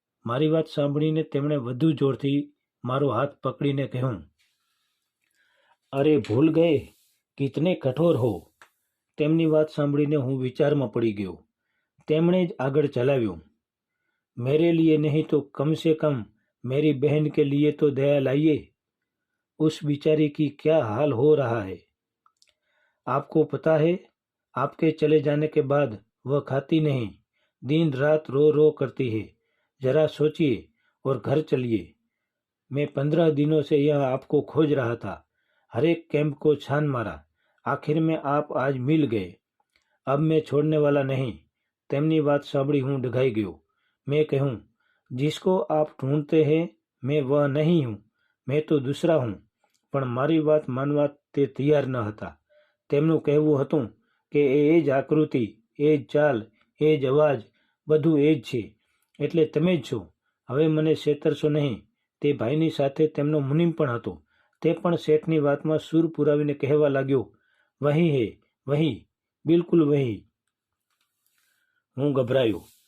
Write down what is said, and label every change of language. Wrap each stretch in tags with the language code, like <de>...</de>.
<gu>મારી વાત સાંભળીને તેમણે વધુ જોરથી મારો હાથ પકડીને કહ્યું,</gu> <hi>અરે ભૂલ ગયે, કિતને કઠોર હો.</hi> <gu>તેમની વાત સાંભળીને હું વિચારમાં પડી ગયો. તેમણે જ આગળ ચલાવ્યું,</gu> <hi>મેરે લીએ નહીં તો કમ સે કમ मेरी बहन के लिए तो दया लाइए. उस बिचारी की क्या हाल हो रहा है. आपको पता है, आपके चले जाने के बाद वह खाती नहीं, दिन रात रो रो करती है. जरा सोचिए और घर चलिए. मैं 15 दिनों से यह आपको खोज रहा था. हर एक कैंप को छान मारा. आखिर में आप आज मिल गए. अब मैं छोड़ने वाला नहीं.</hi> <gu>તેમની વાત સાંભળી હું ડઘાઈ ગયો.</gu> <hi>मैं कहूँ, जिसको आप ढूंढते हैं मैं वह नहीं हूँ, मैं तो दूसरा हूँ.</hi> <gu>પણ મારી વાત માનવા તે તૈયાર ન હતા. તેમનું કહેવું હતું કે એ જ આકૃતિ, એ જ ચાલ, એ જ અવાજ, બધું એ જ છે, એટલે તમે જ છો. હવે મને છેતરશો નહીં. તે ભાઈની સાથે તેમનો મુનિમ પણ હતો. તે પણ શેઠની વાતમાં સૂર પુરાવીને કહેવા લાગ્યો,</gu> <hi>વહી હે, વહી, બિલકુલ વહી.</hi> <gu>હું ગભરાયો.</gu>